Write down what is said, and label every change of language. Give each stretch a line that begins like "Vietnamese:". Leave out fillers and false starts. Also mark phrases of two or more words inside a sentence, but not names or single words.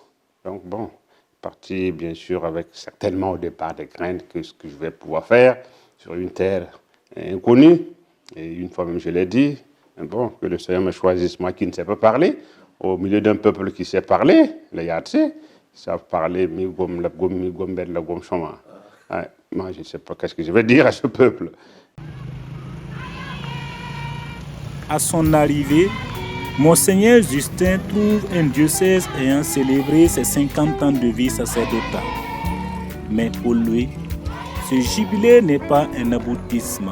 French: Donc, bon, parti bien sûr avec certainement au départ des craintes que ce que je vais pouvoir faire sur une terre inconnue. Et une fois même, je l'ai dit, bon, que le Seigneur me choisisse, moi qui ne sais pas parler, au milieu d'un peuple qui sait parler, les Yatsé, savent parler, mi gom la gom mi gom ben la gom choma. Moi, je ne sais pas qu'est-ce que je vais dire à ce peuple. À son arrivée, Monseigneur Justin trouve un diocèse ayant célébré ses 50 ans de vie sacerdotale. Mais pour lui, ce jubilé n'est pas un aboutissement.